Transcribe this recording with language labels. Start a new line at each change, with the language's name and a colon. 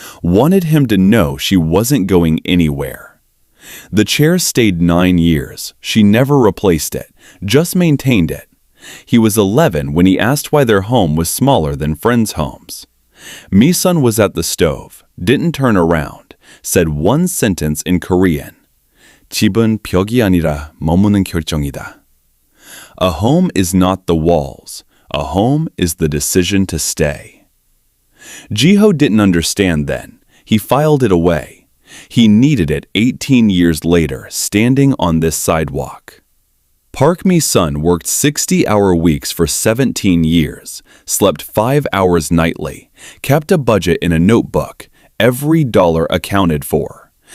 English: Wanted him to know she wasn't going anywhere. The chair stayed 9 years. She never replaced it, just maintained it. He was 11 when he asked why their home was smaller than friends' homes. Mi-sun was at the stove, didn't turn around, said 1 sentence in Korean.
Korean: 집은 벽이 아니라 머무는 결정이다.
English: A home is not the walls. A home is the decision to stay. Jiho didn't understand then. He filed it away. He needed it 18 years later, standing on this sidewalk. Park Mi-sun worked 60-hour weeks for 17 years, slept 5 hours nightly, kept a budget in a notebook, every dollar accounted for.